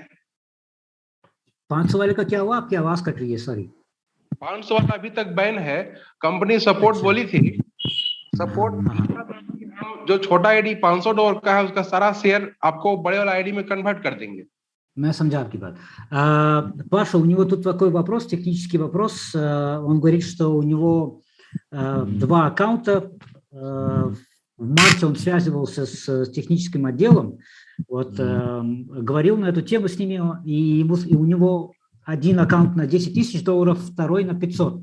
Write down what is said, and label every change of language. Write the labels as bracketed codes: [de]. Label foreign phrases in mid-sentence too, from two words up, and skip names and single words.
[hi] 500 वाले का क्या हुआ? आपकी आवाज कट रही है, सॉरी। 500 वाला अभी तक बैन है। [en] company support [hi] बोली थी, सपोर्ट जो छोटा आईडी $500 का है उसका सारा शेयर आपको बड़े वाला आईडी में कन्वर्ट कर देंगे। मैं समझа आपकी बात. [ru] Паша, у него тут такой вопрос, технический вопрос. Он говорит, что у него 2 аккаунта. В марте он связывался с техническим отделом, вот, говорил на эту тему с ними, и у него один аккаунт на $10 000, второй на 500.